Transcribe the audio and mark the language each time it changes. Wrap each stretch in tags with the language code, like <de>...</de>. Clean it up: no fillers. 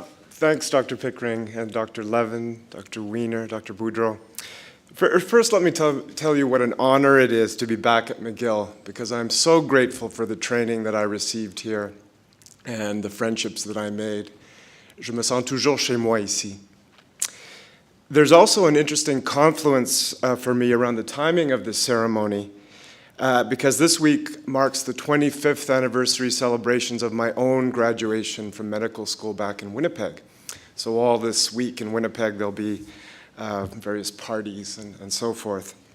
<en>Thanks, Dr. Pickering and Dr. Levin, Dr. Wiener, Dr. Boudreau. First, let me tell you what an honor it is to be back at McGill, because I'm so grateful for the training that I received here and the friendships that I made.</en> <fr>Je me sens toujours chez moi ici.</fr> <en>There's also an interesting confluence for me around the timing of this ceremony, because this week marks the 25th anniversary celebrations of my own graduation from medical school back in Winnipeg. So all this week in Winnipeg, there'll be various parties and so forth.</en>